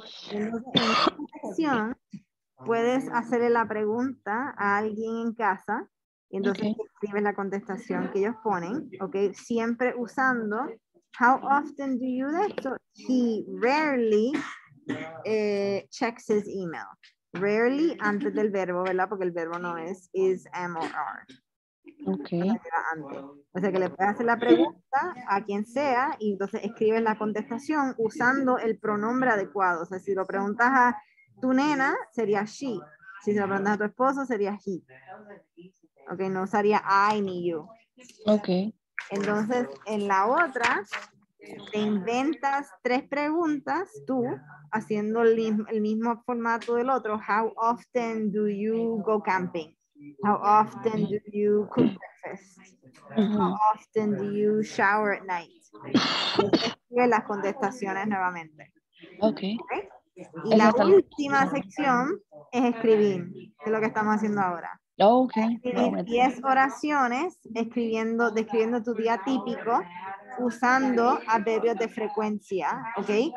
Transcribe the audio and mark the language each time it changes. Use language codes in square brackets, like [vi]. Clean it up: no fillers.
[es] Entonces, en esta sección, puedes hacerle la pregunta a alguien en casa y entonces escribes la contestación que ellos ponen, ¿ok? Siempre usando [en] how often do you do that? So he rarely checks his email. [es] Rarely antes del verbo, ¿verdad? Porque el verbo no es [en] is, am or are. [es] Ok. O sea que le puedes hacer la pregunta a quien sea y entonces escribes la contestación usando el pronombre adecuado. O sea, si lo preguntas a tu nena, sería she. Si se lo preguntas a tu esposo, sería he. Ok, no usaría I ni you. Ok. Entonces, en la otra, te inventas 3 preguntas tú, haciendo el mismo formato del otro. [en] How often do you go camping? How often do you cook breakfast? How often do you shower at night? [es] Escribe las contestaciones nuevamente. Ok. Y la última sección es escribir, que es lo que estamos haciendo ahora. Ok. 10 oraciones describiendo tu día típico usando adverbios de frecuencia, ¿ok?